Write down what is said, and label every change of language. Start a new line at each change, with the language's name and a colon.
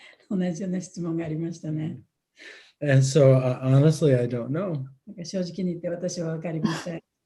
Japanese: 同じような質問がありましたね。
English: And so honestly, I don't know.
Japanese: 正直に言って私は分かりません。